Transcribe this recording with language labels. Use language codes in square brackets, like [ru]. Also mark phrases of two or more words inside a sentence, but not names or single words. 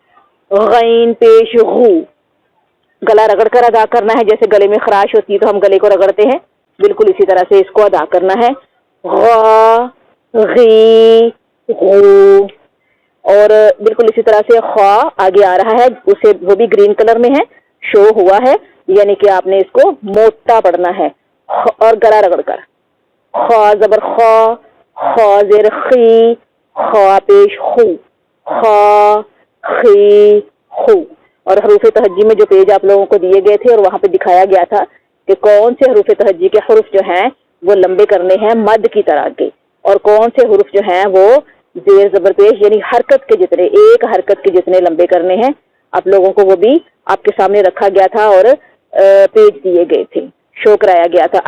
[ur] غین پیش غو، گلا رگڑ کر ادا کرنا ہے، جیسے گلے میں خراش ہوتی ہے تو ہم گلے کو رگڑتے ہیں، بالکل اسی طرح سے اس کو ادا کرنا ہے۔ غا غی غو، اور بالکل اسی طرح سے خوا آگے آ رہا ہے، اسے وہ بھی [en] green colour [ur] میں ہے، شو ہوا ہے، یعنی کہ آپ نے اس کو موٹا پڑھنا ہے اور گلا رگڑ کر۔ خوا زبر خوا، خوا زیر خی، خوا پیش خو، خوا خی خو، اور حروف تہجی میں جو پیج آپ لوگوں کو دیے گئے تھے اور وہاں پہ دکھایا گیا تھا کہ کون سے حروف تہجی کے حروف جو ہیں وہ لمبے کرنے ہیں مد کی طرح کے، اور کون سے حروف جو ہیں وہ زیر زبر پیش یعنی حرکت کے جتنے، ایک حرکت کے جتنے لمبے کرنے ہیں، آپ لوگوں کو وہ بھی آپ کے سامنے رکھا گیا تھا اور پیج دیے گئے تھے، شو کرایا گیا تھا۔